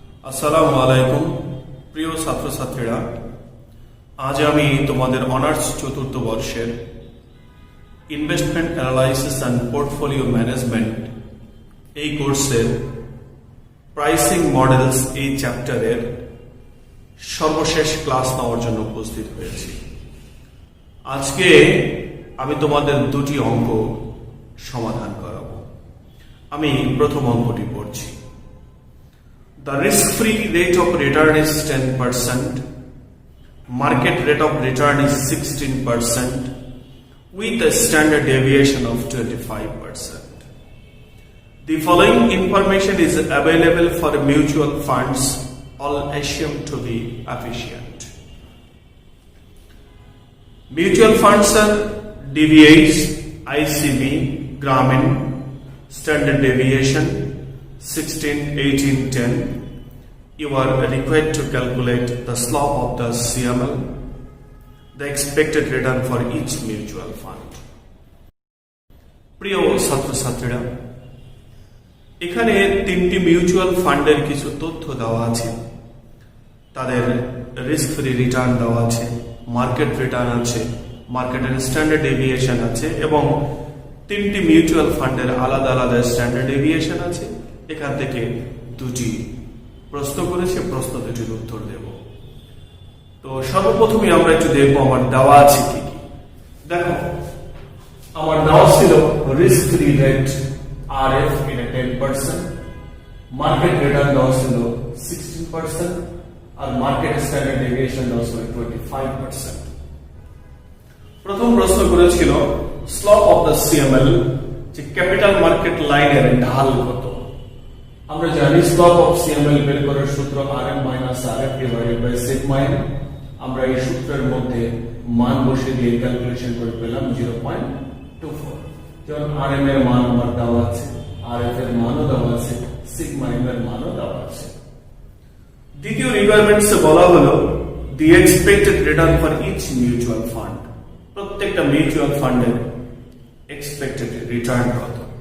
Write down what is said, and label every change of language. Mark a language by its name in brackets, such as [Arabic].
[Bangla] আসসালামু আলাইকুম প্রিয় ছাত্রছাত্রীরা, আজ আমি তোমাদের অনার্স চতুর্থ বর্ষের investment analysis and portfolio management এই কোর্সের প্রাইসিং মডেলস এই চ্যাপ্টারের সর্বশেষ ক্লাস নেওয়ার জন্য উপস্থিত হয়েছি। আজকে আমি তোমাদের দুটি অঙ্ক সমাধান করাবো। আমি প্রথম অঙ্কটি পড়ছি। [English] The risk-free rate of return is 10%, market rate of return is 16%, with a standard deviation of 25%. The following information is available for mutual funds, all assumed to be efficient. Mutual funds are DBAs, ICB, Grameen, standard deviation 16, 18, 10. You are required to calculate the slope of the CML, the expected return for each mutual fund. [Bangla] প্রিয় ছাত্রছাত্রীরা, এখানে তিনটি mutual ফান্ডের কিছু তথ্য দেওয়া আছে। তাদের রিস্ক ফ্রি রিটার্ন দেওয়া আছে, মার্কেট রিটার্ন আছে, মার্কেটের স্ট্যান্ডার্ড ডেভিয়েশন আছে এবং তিনটি মিউচুয়াল ফান্ডের আলাদা আলাদা স্ট্যান্ডার্ড ডেভিয়েশন আছে। এখান থেকে দুটি প্রশ্ন করেছে, প্রশ্ন দুটির উত্তর দেব। তো সর্বপ্রথমে আমরা একটু দেখবো আমার দেওয়া আছে কি কি। দেখো, আমার দেওয়া ছিল risk free rate RF in a 10%, market return দেওয়া ছিল 16% আর মার্কেট স্ট্যান্ডার্ড ডেভিয়েশন দেওয়া ছিল 25%। প্রথম প্রশ্ন করেছিল [English] slope of the CML, [Bangla] যে ক্যাপিটাল মার্কেট লাইনের ঢাল কত। আমরা জানি স্লোপ অফ CML বের করার সূত্র RM minus RF divided by sigma n। আমরা এই সূত্রের মধ্যে মান বসিয়ে দিয়ে ক্যালকুলেশন করে পেলাম 0.24। যেমন RM এর মান আমার দেওয়া আছে, RF এর মানও দেওয়া আছে, সিগমা n এর মানও দেওয়া আছে। দ্বিতীয় রিকোয়ারমেন্টসে বলা হলো [English] the expected return for each mutual fund, [Bangla] প্রত্যেকটা মিউচুয়াল ফান্ডের এক্সপেক্টেড রিটার্ন কত।